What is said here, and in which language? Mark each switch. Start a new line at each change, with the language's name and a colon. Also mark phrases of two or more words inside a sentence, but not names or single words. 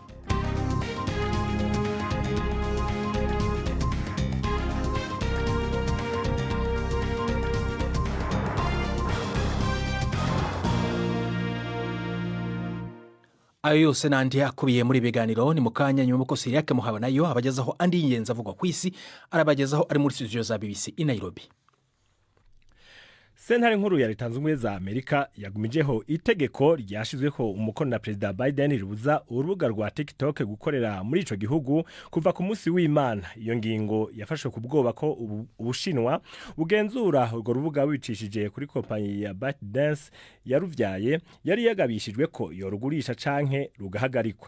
Rundi: Ayo yose nandi akubiye muri biganiro ni mukanya nyuma ko Siriake muhaba nayo abagezaho andi ingenzi avugwa ku isi arabagezaho ari muri studio za BBC i Nairobi. Sentare nkuru ya Leta Zunze Ubumwe za Amerika yagumijeho itegeko ryashizweho umukono na President Biden ribuza urubuga rwa TikTok gukorera muri ico gihugu kuva ku munsi w'Imana. Iyo ngingo yafashwe ku bwoba ko Ubushinwa bugenzura urwo rubuga wicishije kuri kompanyi ya ByteDance yaruvyaye, yari yagabishijwe ko yorugurisha canke rugahagarikwa.